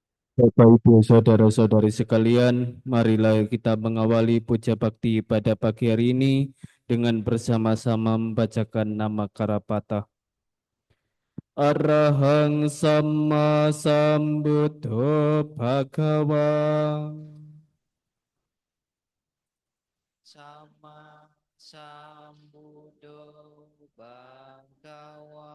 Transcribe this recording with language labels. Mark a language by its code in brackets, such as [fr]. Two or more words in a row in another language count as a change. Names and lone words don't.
[id] Bapak, Ibu, saudara-saudari sekalian, marilah kita mengawali puja bakti pada pagi hari ini dengan bersama-sama membacakan nama Karapatah. [pi] Arahang Sama Sambuddho Bhagava. Sama Sambuddho Bhagawa